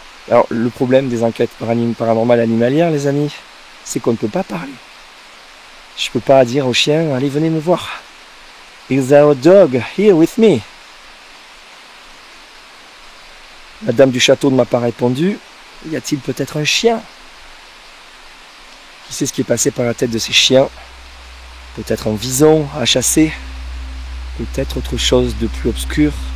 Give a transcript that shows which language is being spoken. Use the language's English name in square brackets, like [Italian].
[French] Alors le problème des enquêtes paranormales animalières, les amis, c'est qu'on ne peut pas parler. Je peux pas dire au chien, allez venez me voir. [English] Is there a dog here with me? [French] La dame du château ne m'a pas répondu. Y a-t-il peut-être un chien? Qui sait ce qui est passé par la tête de ces chiens? Peut-être un vison à chasser? Peut-être autre chose de plus obscur?